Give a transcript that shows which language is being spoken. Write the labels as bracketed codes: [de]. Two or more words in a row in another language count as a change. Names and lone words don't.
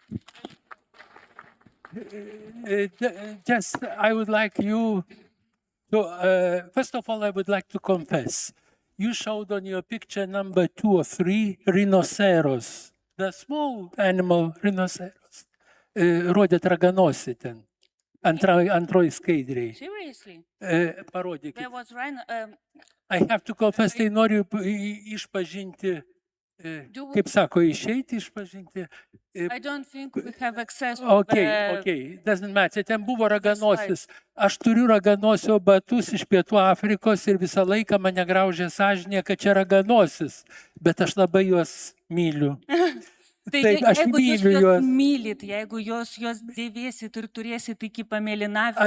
[en] Just, I would like you to, first of all, I would like to confess. You showed on your picture number 2 or 3, rhinoceros, the small animal rhinoceros. [lt] Rodėt raganosį ten. Antroji skaidriai. [en] Seriously, [lt] Parodykit. [en] there was right. I have to confess, [lt] tai noriu išpažinti, kaip sako, išeiti išpažinti. [en] I don't think we have access to Okay, doesn't matter. [lt] Ten buvo raganosis. Aš turiu raganosio batus iš Pietų Afrikos ir visą laiką mane graužė sąžinė, kad čia raganosis, bet aš labai juos myliu. Taip, aš jeigu jūs myliu juos juos. mylit, jeigu jūs dėvėsit ir turėsit iki pamėlynavimo,